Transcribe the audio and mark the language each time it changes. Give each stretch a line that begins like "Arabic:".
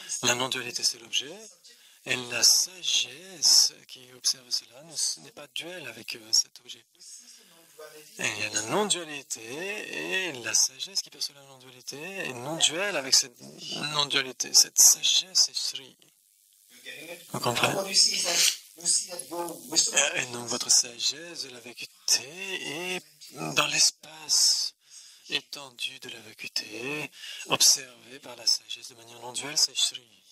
French: La non-dualité, c'est l'objet. Et la sagesse qui observe cela n'est pas duelle avec cet objet. Et il y a la non-dualité et la sagesse qui perçoit la non-dualité est non-duelle avec cette non-dualité. Cette sagesse est Sri. Vous comprenez?
English: What you see is that you see that your wisdom
French: Et donc votre sagesse de la vacuité est dans l'espace étendu de la vacuité, observé par la sagesse de manière non-duelle, c'est Sri.